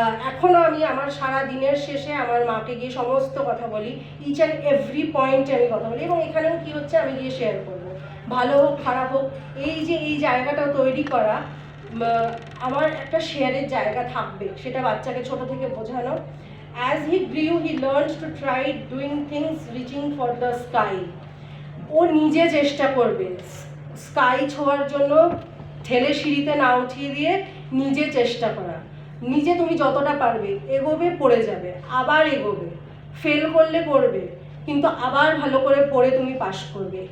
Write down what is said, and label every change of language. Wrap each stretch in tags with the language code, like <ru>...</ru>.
<bn>এখনও আমি আমার সারা দিনের শেষে আমার মাকে গিয়ে সমস্ত কথা বলি,</bn> <en>each and every পয়েন্টে</en> <bn>আমি কথা বলি, এবং এখানেও কী হচ্ছে আমি গিয়ে শেয়ার করবো, ভালো হোক খারাপ হোক। এই যে এই জায়গাটা তৈরি করা, আমার একটা শেয়ারের জায়গা থাকবে, সেটা বাচ্চাকে ছোট থেকে বোঝানো।</bn> <en>As he grew, he learned to try doing things reaching for the sky.</en> <bn>ও নিজে চেষ্টা করবে স্কাই ছোঁয়ার জন্য, ঠেলে সিঁড়িতে না উঠিয়ে দিয়ে নিজে চেষ্টা করা। নিজে তুমি যতটা পারবে এগোবে, পড়ে যাবে, আবার এগোবে, ফেল করলে করবে, কিন্তু আবার ভালো করে পড়ে তুমি পাস করবে।</bn>